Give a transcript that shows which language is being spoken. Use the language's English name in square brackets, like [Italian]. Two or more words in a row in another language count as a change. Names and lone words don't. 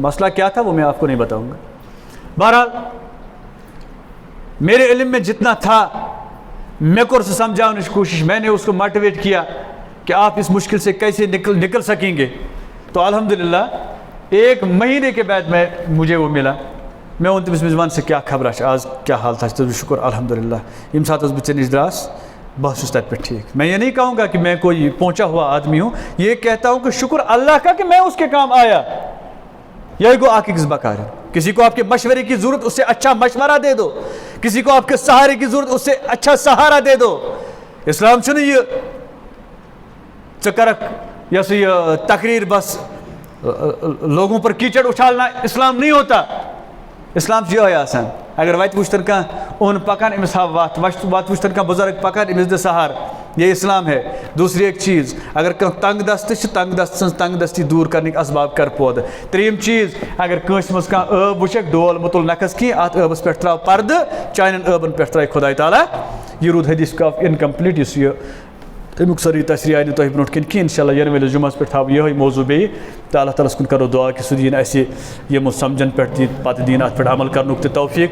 [Urdu] مسئلہ کیا تھا وہ میں آپ کو نہیں بتاؤں گا۔ بہرحال میرے علم میں جتنا تھا میں [Kashmiri] کوٚر سُہ سمجھاونٕچ کوشش، [Urdu] میں نے اس کو موٹیویٹ کیا کہ آپ اس مشکل سے کیسے نکل سکیں گے۔ تو الحمدللہ ایک مہینے کے بعد مجھے وہ ملا، میں [Kashmiri] ووٚن تٔمِس [Urdu] میزبان سے کیا [Kashmiri] خبر چھِ آز [Urdu] کیا حالت چھِ؟ [Kashmiri] تہٕ شکر الحمدللہ ییٚمہِ ساتہٕ حظ بہٕ ژےٚ نِش دراس بہت چھُس تَتہِ پٮ۪ٹھ ٹھیک۔ [Urdu] میں یہ نہیں کہوں گا کہ میں کوئی پہنچا ہوا آدمی ہوں، یہ کہتا ہوں کہ شکر اللہ کا کہ میں اس کے کام آیا۔ [Kashmiri] یہی گو اکھ أکِس بکار، [Urdu] کسی کو آپ کے مشورے کی ضرورت اس سے اچھا مشورہ دے دو، کسی کو آپ کے سہارے کی ضرورت اس سے اچھا سہارا دے دو۔ [Kashmiri] اسلام چھُنہٕ یہِ ژٕ کرکھ [Urdu] یہ سا یہ تقریر بس لوگوں پر کیچڑ اچھالنا اسلام نہیں ہوتا۔ [Kashmiri] اسلام چھُ یِہوٚے آسان، اگر وتہِ وٕچھتن کانٛہہ اوٚن پکان أمِس ہاو وتھ، وتھ وٕچھتن کانٛہہ بُزرگ پکان أمِس دِ سہار، [Urdu] یہ اسلام ہے۔ دوسری ایک چیز، [Kashmiri] اگر کانٛہہ تنگ دست چھِ تنگ دست سٕنٛز تنگ دستی دوٗر کرنٕکۍ اسباب کر پٲدٕ۔ ترٛیٚیِم چیز، اگر کٲنٛسہِ منٛز کانٛہہ ٲب وٕچھکھ ڈول مُتُل نکھس کینٛہہ، اتھ ٲبس پٮ۪ٹھ ترٛاو پردٕ، چانٮ۪ن ٲبن پٮ۪ٹھ ترٛایہِ خۄداے تعالیٰ۔ یہ روٗد حدیث کاف اِنکمپلیٖٹ، یُس یہِ امیُک سٲری تشریح آیہِ نہٕ تۄہہِ برونٛٹھ کَنہِ کینٛہہ، اِنشاء اللہ یِنہٕ وٲلِس جُمعس پٮ۪ٹھ تھاوٕ یِہوٚے موضوٗع بیٚیہِ، تہٕ اللہ تعالیٰ ہس کُن کرو دعا کہ سُہ دِیِن اَسہِ یِمو سمجھن پٮ۪ٹھ دِیہِ پتہٕ دِیِن اتھ پٮ۪ٹھ عمل کرنُک تہِ توفیٖق۔